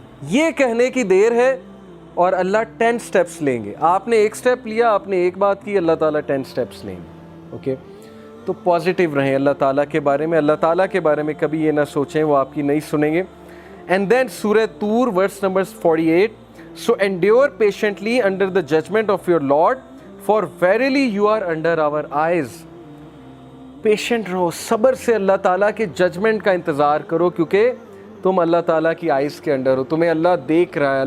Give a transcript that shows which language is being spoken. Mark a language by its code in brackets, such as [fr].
[ur] یہ کہنے کی دیر ہے اور اللہ 10 سٹیپس لیں گے. آپ نے ایک سٹیپ لیا، آپ نے ایک بات کی، اللہ تعالیٰ 10 سٹیپس لیں گے. اوکے، تو پازیٹیو رہیں اللہ تعالیٰ کے بارے میں. اللہ تعالیٰ کے بارے میں کبھی یہ نہ سوچیں وہ آپ کی نہیں سنیں گے. [en] And then سورہ طور verse number 48. So endure patiently under the judgment of your Lord, for verily you are under our eyes. [ur] Patient رہو، صبر سے اللہ تعالیٰ کے ججمنٹ کا انتظار کرو، کیونکہ تم اللہ تعالیٰ کی آئیز کے انڈر ہو، تمہیں اللہ دیکھ رہا ہے.